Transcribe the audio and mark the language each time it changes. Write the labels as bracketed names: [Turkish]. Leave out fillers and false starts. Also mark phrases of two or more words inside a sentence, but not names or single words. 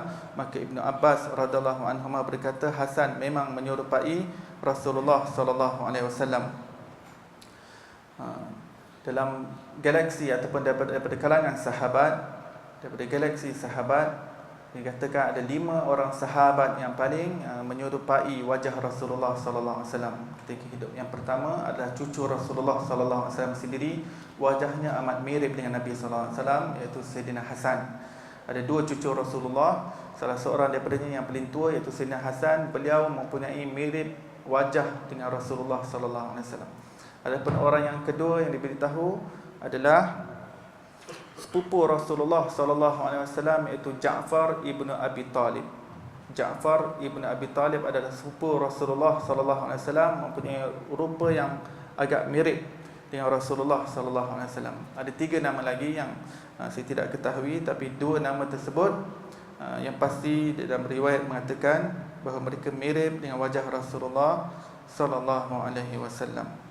[Malay] Maka Ibnu Abbas [Arabic] رضي الله عنهما [Malay] berkata, Hasan memang menyerupai Rasulullah [Arabic] صلى الله عليه وسلم. [Malay] Dalam galaksi ataupun daripada kalangan sahabat, daripada galaksi sahabat, dikatakan ada 5 orang sahabat yang paling menyerupai wajah Rasulullah [Arabic] صلى الله عليه وسلم [Malay] ketika hidup. Yang pertama adalah cucu Rasulullah [Arabic] صلى الله عليه وسلم [Malay] sendiri, wajahnya amat mirip dengan Nabi [Arabic] صلى الله عليه وسلم, [Malay] iaitu Sayyidina Hasan. Ada 2 cucu Rasulullah, salah seorang daripadanya yang paling tua iaitu Sayyidina Hasan, beliau mempunyai mirip wajah dengan Rasulullah [Arabic] صلى الله عليه وسلم. [Malay] Adapun orang yang kedua yang diberitahu adalah sepupu Rasulullah [Arabic] صلى الله عليه وسلم, [Malay] iaitu Ja'far ibnu Abi Talib. Ja'far ibnu Abi Talib adalah sepupu Rasulullah [Arabic] صلى الله عليه وسلم, [Malay] mempunyai rupa yang agak mirip dengan Rasulullah [Arabic] صلى الله عليه وسلم. [Malay] Ada 3 nama lagi yang saya tidak ketahui, tapi 2 nama tersebut yang pasti dalam riwayat mengatakan bahawa mereka mirip dengan wajah Rasulullah [Arabic] صلى الله عليه وسلم.